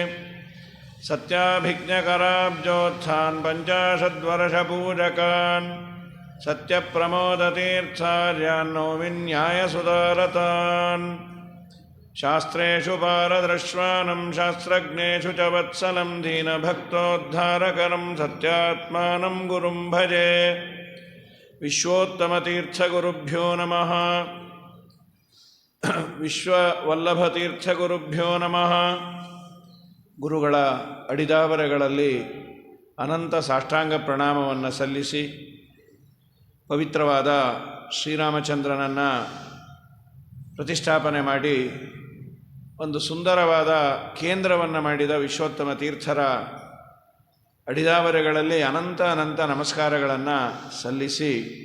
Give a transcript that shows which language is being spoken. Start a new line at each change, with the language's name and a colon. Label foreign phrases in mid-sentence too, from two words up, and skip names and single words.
Sanskrit: ಸತ್ಯಾಭಿಜ್ಞಕರಾಬ್ಜೋತ್ಥಾನ್ ಪಂಚಾಶದ್ವರ್ಷಪೂಜಕಾನ್ ಸತ್ಯಪ್ರಮೋದತೀರ್ಥಾರ್ಯಾನ್ ನೌಮಿನ್ಯಾಯಸುಧಾರತಾನ್. ಶಾಸ್ತ್ರೇಷು ಪಾರದೃಶ್ವಾನಂ ಶಾಸ್ತ್ರಜ್ಞೇಷು ಚ ವತ್ಸಲಂ ದೀನಭಕ್ತೋದ್ಧಾರಕರಂ ಸತ್ಯಾತ್ಮಾನಂ ಗುರುಂ ಭಜೆ. ವಿಶ್ವೋತ್ತಮತೀರ್ಥಗುರುಭ್ಯೋ ನಮಃ. ವಿಶ್ವವಲ್ಲಭತೀರ್ಥಗುರುಭ್ಯೋ ನಮಃ.
Kannada: ಗುರುಗಳ ಅಡಿದಾವರೆಗಳಲ್ಲಿ ಅನಂತ ಸಾಷ್ಟಾಂಗ ಪ್ರಣಾಮವನ್ನು ಸಲ್ಲಿಸಿ ಪವಿತ್ರವಾದ ಶ್ರೀರಾಮಚಂದ್ರನನ್ನು ಪ್ರತಿಷ್ಠಾಪನೆ ಮಾಡಿ ಒಂದು ಸುಂದರವಾದ ಕೇಂದ್ರವನ್ನು ಮಾಡಿದ ವಿಶ್ವೋತ್ತಮ ತೀರ್ಥರ ಅಡಿದಾವರೆಗಳಲ್ಲಿ ಅನಂತ ನಮಸ್ಕಾರಗಳನ್ನು ಸಲ್ಲಿಸಿ